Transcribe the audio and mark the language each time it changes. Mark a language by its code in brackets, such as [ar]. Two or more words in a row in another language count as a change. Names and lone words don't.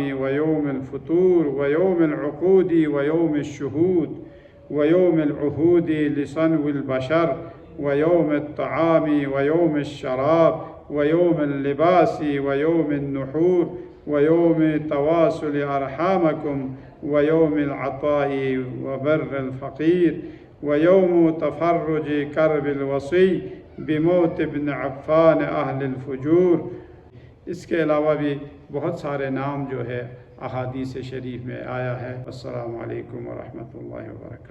[ar] و یوم الفطور و یوم العقود و یوم الشہود و یوم العہود لصنو البشر و یوم الطعام و یوم الشراب و یوم اللباس و یوم النحور و یوم تواصل ارحامکم و یوم العطاء و بر الفقیر و یوم تفرج کرب الوصی بموت ابن عفان اہل الفجور۔ [ur] اس کے علاوہ بھی بہت سارے نام جو ہے احادیث شریف میں آیا ہے۔ [ar] السلام علیکم ورحمۃ اللہ وبرکاتہ۔